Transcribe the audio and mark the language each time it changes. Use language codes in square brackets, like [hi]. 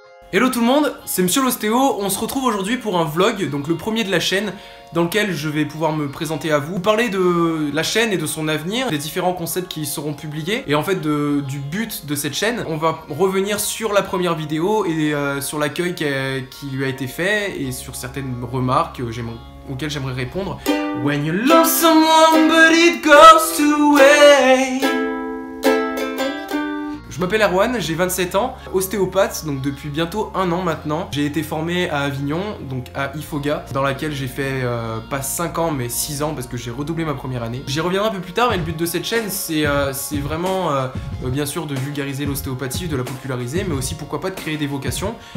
[fr] Hello tout le monde, c'est Monsieur l'Ostéo, on se retrouve aujourd'hui pour un vlog, donc le premier de la chaîne, dans lequel je vais pouvoir me présenter à vous, parler de la chaîne et de son avenir, des différents concepts qui seront publiés, et en fait du but de cette chaîne. On va revenir sur la première vidéo et sur l'accueil qui lui a été fait, et sur certaines remarques auxquelles j'aimerais répondre. [en] When you love someone but it goes away. [fr] Je m'appelle Erwan, j'ai 27 ans, ostéopathe, donc depuis bientôt 1 an maintenant. J'ai été formé à Avignon, donc à IFOGA, dans laquelle j'ai fait pas 5 ans mais 6 ans parce que j'ai redoublé ma première année. J'y reviendrai un peu plus tard, mais le but de cette chaîne c'est vraiment bien sûr de vulgariser l'ostéopathie, de la populariser, mais aussi pourquoi pas de créer des vocations.